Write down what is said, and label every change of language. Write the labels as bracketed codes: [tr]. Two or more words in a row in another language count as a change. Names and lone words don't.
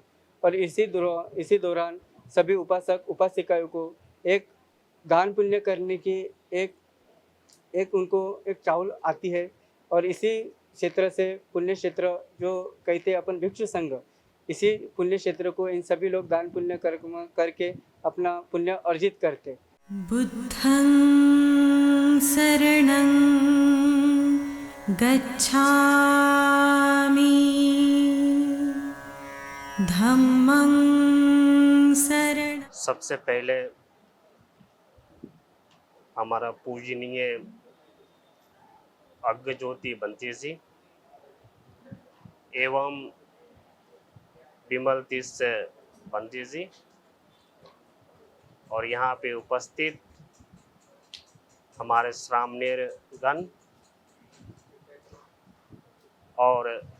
[hi] और इसी दौरान सभी उपासक उपासिकाओं को एक दान पुण्य करने की एक उनको एक चाहल आती है। और इसी क्षेत्र से पुण्य क्षेत्र जो कहते हैं अपन भिक्षु संघ, इसी पुण्य क्षेत्र को इन सभी लोग दान पुण्य करके अपना पुण्य अर्जित करते। [pi] बुद्धं शरणं गच्छामि, धम्मं शरणं। [hi] सबसे पहले हमारा पूजनीय अग्रज्योति बंती जी एवं विमल तीर्थ बंती जी और यहाँ पे उपस्थित हमारे श्रामणेर गण और